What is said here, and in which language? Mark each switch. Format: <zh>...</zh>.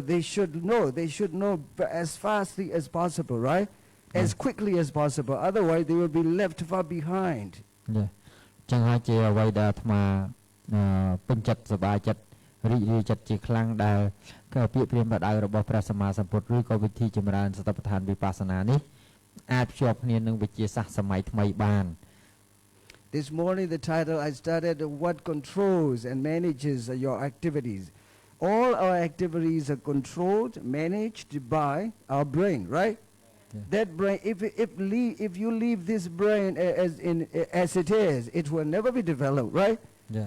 <en>They should know as fastly as possible, right? As quickly as possible. Otherwise, they will be left far behind. Yeah.</en> <km>ចឹងហើយជាអ្វីដែលអាត្មាពេញចិត្តសប្បាយចិត្តរីករាយចិត្តជាខ្លាំងដែលពាក្យព្រាហ្មណ៍បដៅរបស់ព្រះសម្មាសម្ពុទ្ធឬក៏វិធីចម្រើនសតិប្បដ្ឋានវិបស្សនានេះអាចភ្ជាប់គ្នានឹងវិទ្យាសាស្ត្រសម័យថ្មីបាន</km> <en>This morning the title I started what controls and manages your activities. All our activities are controlled, managed by our brain, right? Yeah. That brain, if you leave this brain as it is, it will never be developed, right? Yeah.</en>